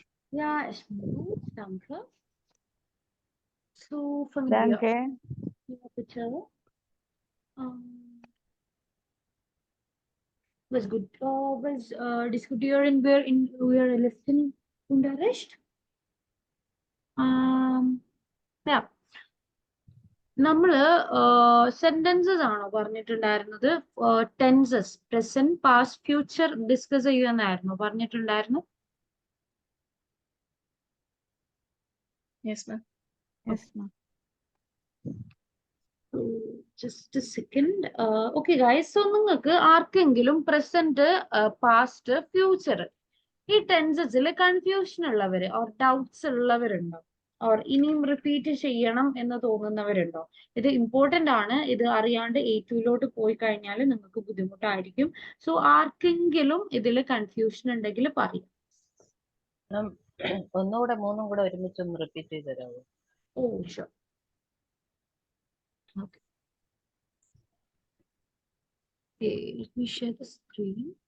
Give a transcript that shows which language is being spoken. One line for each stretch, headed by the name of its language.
German: Ja, ich bin gut, danke. So, fangen wir Danke. an. Ja, bitte. Was gut, diskutieren wir in eurer letzten Unterricht?
Malayalam: Ja, നമ്മള് sentences ആണോ പറഞ്ഞിട്ടുണ്ടായിരുന്നത്? Tenses, present, past, future discuss ചെയ്യുമെന്നായിരുന്നു പറഞ്ഞിട്ടുണ്ടായിരുന്നു.
English: Yes, ma'am. Yes, ma'am.
Malayalam: Just second. Okay guys, so നിങ്ങൾക്ക് ആർക്കെങ്കിലും present, past, future ഈ ടെൻസസിൽ confusion ഉള്ളവര് or doubts ഉള്ളവരുണ്ടോ? Or ഇനിയും repeat ചെയ്യണം എന്ന് തോന്നുന്നവരുണ്ടോ? ഇത് ഇമ്പോർട്ടന്റ് ആണ്. ഇത് അറിയാണ്ട് A2 പോയി കഴിഞ്ഞാൽ നിങ്ങൾക്ക് ബുദ്ധിമുട്ടായിരിക്കും. സോ ആർക്കെങ്കിലും ഇതിൽ കൺഫ്യൂഷൻ ഉണ്ടെങ്കിൽ പറയാം. ഒന്നുകൂടെ മൂന്നും കൂടെ ഒരുമിച്ചൊന്ന് റിപ്പീറ്റ് ചെയ്ത് തരാമോ? ഓ sure.
English: Okay, let me share the screen.